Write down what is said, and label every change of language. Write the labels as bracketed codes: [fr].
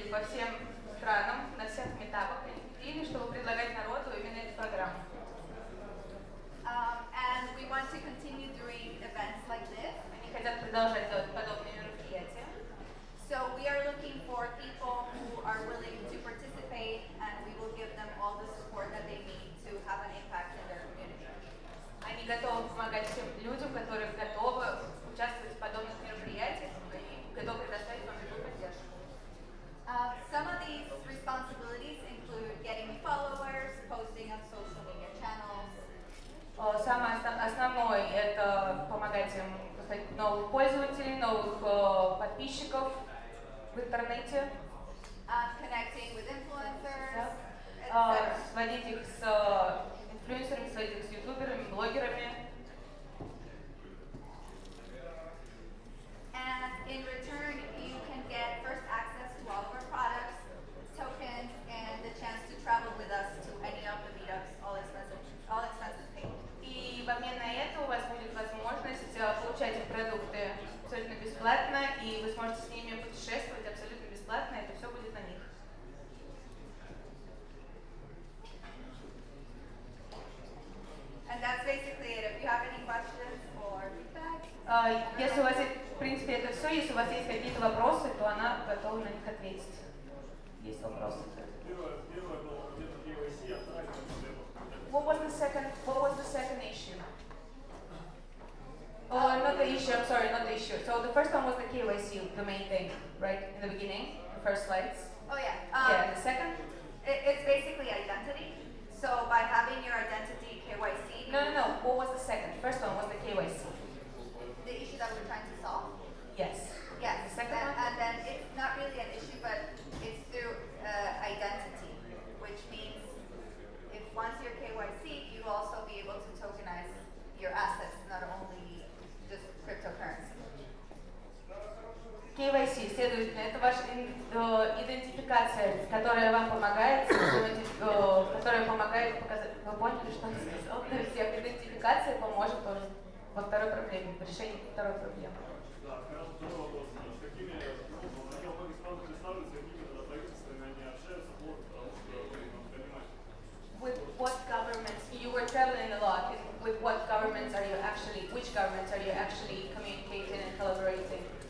[ru] всем странам, на всех метапах или чтобы предлагать народу именно эту программу. [en] And we want to continue doing events like this. [ru] Они хотят продолжать делать подобные мероприятия. [en] So we are looking for people who are willing to participate, and we will give them all the support that they need to have an impact in their community. [ru] Они готовы помогать всем людям, которые готовы участвовать в подобных мероприятиях и готовы предоставить вам любую поддержку. [en] Some of these responsibilities include getting followers, posting on social media channels. [ru] Самое основное – это помогать им поставить новых пользователей, новых подписчиков в интернете. [en] Connecting with influencers, etc. [ru] Сводить их с инфлюенсерами, сводить их с ютуберами, блогерами. [en] And in return, you can get first access to all of our products, tokens, and the chance to travel with us to any of the meetups, all expenses paid. [ru] И в обмен на это у вас будет возможность получать их продукты абсолютно бесплатно, и вы сможете с ними путешествовать абсолютно бесплатно, это все будет на них. [en] And that's basically it. If you have any questions or feedback. [ru] Если у вас, в принципе, это все, если у вас есть какие-то вопросы, то она готова на них ответить. Есть вопросы? [en] What was the second issue? Oh, not the issue, I'm sorry, not the issue. So the first one was the KYC, the main thing, right, in the beginning, the first slides. Oh yeah. Yeah, and the second? It's basically identity. So by having your identity KYC. No. What was the second? First one was the KYC. The issue that we're trying to solve. Yes. Yes. The second one? And then it's not really an issue, but it's through identity, which means if once you're KYC, you also be able to tokenize your assets, not only just cryptocurrency. [ru] KYC, следовательно, это ваша идентификация, которая вам помогает, которая помогает показать, вы поняли, что он сказал, для всех идентификация поможет тоже во второй проблеме, в решении второй проблемы. Да, второй вопрос. С какими, хотел бы страны представить, с какими правительствами они общаются, потому что вы понимаете. [en] With what governments, you were traveling a lot, with what governments are you actually, which governments are you actually communicating and collaborating?